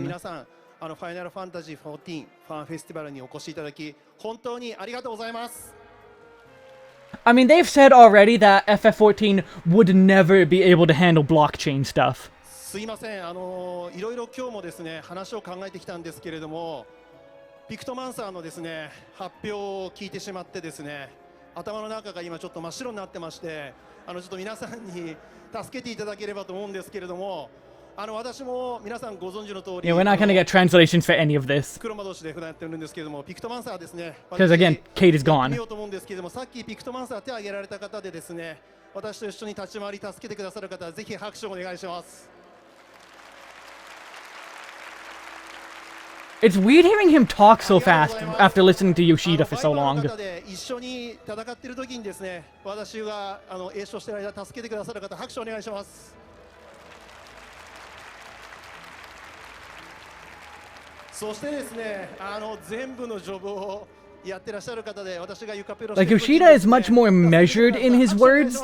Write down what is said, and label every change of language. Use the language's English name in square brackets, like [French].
[Japanese] 皆さん、ファイナルファンタジー14ファンフェスティバルにお越しいただき、本当にありがとうございます。 [English] I mean, they've said already that FF14 would never be able to handle blockchain stuff. [Japanese] すいません、いろいろ今日もですね、話を考えてきたんですけれども、ピクトマンサーのですね、発表を聞いてしまってですね、頭の中が今ちょっと真っ白になってまして、ちょっと皆さんに助けていただければと思うんですけれども、私も皆さんご存知の通り、 [English] Yeah, we're not gonna get translations for any of this. [Japanese] 黒魔同士で普段やってるんですけれども、ピクトマンサーですね。 [English] Because again, Kate is gone. [Japanese] 見ようと思うんですけれども、さっきピクトマンサー手を挙げられた方でですね、私と一緒に立ち回り助けてくださる方はぜひ拍手をお願いします。 [English] It's weird hearing him talk so fast after listening to Yoshida for so long. [Japanese] 一緒に戦っている時にですね、私が栄唱している間助けてくださる方、拍手をお願いします。そしてですね、全部のジョブをやってらっしゃる方で、私がユカペロ [English] Like Yoshida is much more measured in his words.